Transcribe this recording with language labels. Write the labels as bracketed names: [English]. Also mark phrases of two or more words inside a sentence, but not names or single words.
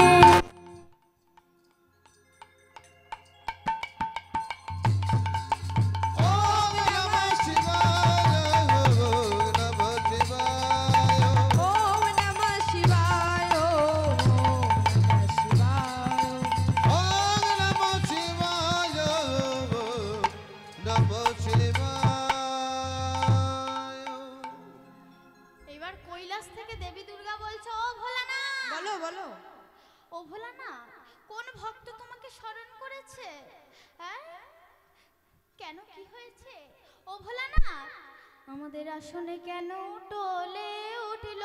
[Sanskrit] ओम नमः शिवाय ओम नमः शिवाय ओम नमः शिवाय ओम नमः शिवाय ओम नमः शिवाय नमः शिवाय [Bangla] এবার কৈলাস থেকে দেবী দুর্গা বলছে ও ভোলানা বলো বলো ও ভোলানা কোন ভক্ত তোমাকে স্মরণ করেছে হ্যাঁ কেন কি হয়েছে ও ভোলানা আমাদের আসনে কেন টলে উঠল